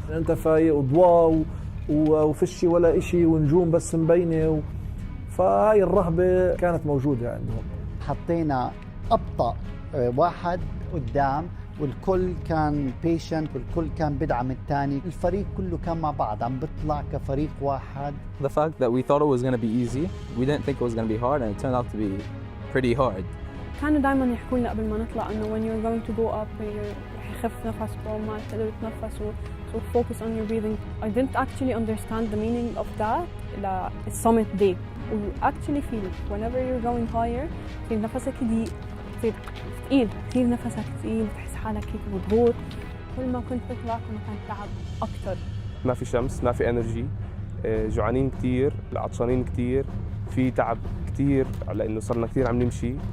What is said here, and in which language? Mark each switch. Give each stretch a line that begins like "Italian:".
Arabic: انت فايق وضواء وفشي ولا اشي ونجوم بس مبينة فهاي الرهبة كانت موجودة عندهم. حطينا أبطأ واحد قدام والكل كان patient والكل كان بدعم الثاني، الفريق كله كان مع بعض عم بيطلع كفريق واحد.
English: The fact that we thought it was going to be easy, we didn't think it was going to be hard, and it turned out to be pretty hard.
Arabic: كانوا دائما يحكوا لنا قبل ما نطلع إنه
English: when you're going to go up
Arabic: رح يخف نفسكم وما تقدروا تتنفسوا.
English: So focus on your breathing. I didn't actually understand the meaning of that لا summit day. You actually feel it whenever you're going higher.
Arabic: تصير نفسك ضيق، تصير ثقيل، كثير نفسك ثقيل، بتحس حالك هيك مضغوط. كل ما كنت بطلع كل ما كان تعب أكثر. ما في شمس، ما في انرجي، جوعانين كثير، عطشانين كثير، في تعب كثير لأنه صرنا كثير عم نمشي.